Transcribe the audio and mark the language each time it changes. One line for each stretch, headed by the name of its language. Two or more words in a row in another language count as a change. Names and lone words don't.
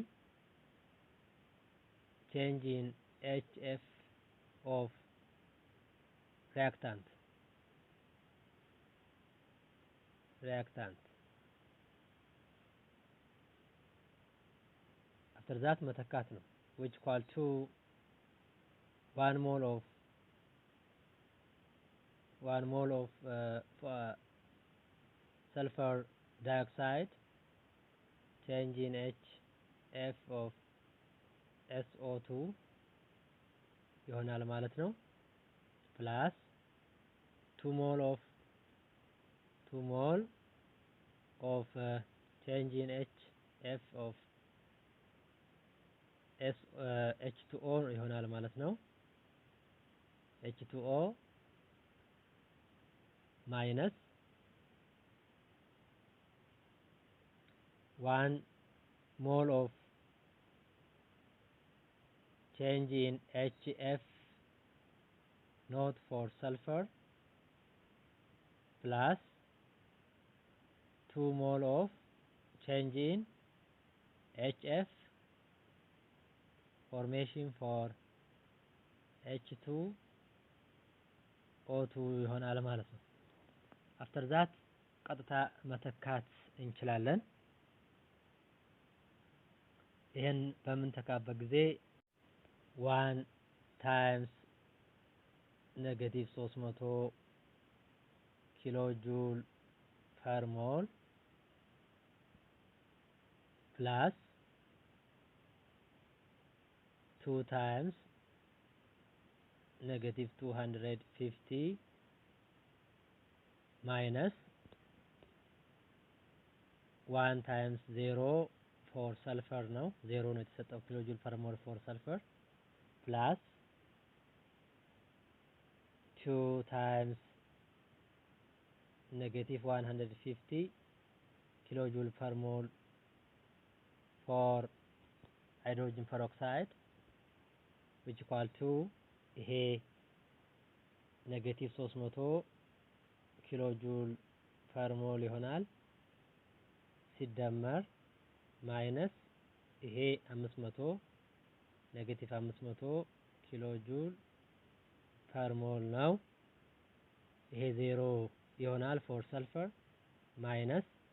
English: change in HF of reactant after that
Amharic: መተካት ነው
English: which equal to 1 mole of sulfur dioxide, change in HF of SO2
Amharic: ይሆናል ማለት ነው
English: plus 2 mole of change in HF of H2O
Amharic: ይሆናል ማለት ነው
English: H2O minus 1 mole of change in HF not for sulfur plus 2 mole of change in HF formation for H2O2
Amharic: ይሆናል ማለት ነው።
English: after that
Amharic: ቀጥታ መተካት እንችላለን። ይሄን በምንተካበት ጊዜ
English: 1 times -300 kilo joule per mole plus 2 times -250 minus 1 times 0 for sulfur
Amharic: ነው 0 ነው የተሰጠው
English: kilo joule per mole for sulfur plus 2 times -150 kilo joule per mole for hydrogen peroxide which equal to ይሄ negative 300 kilo joule per mole ይሆናል ሲደመር ማይነስ ይሄ 500 negative 500 kilo joule per mole
Amharic: ነው ይሄ 0 ይሆናል
English: for sulfur minus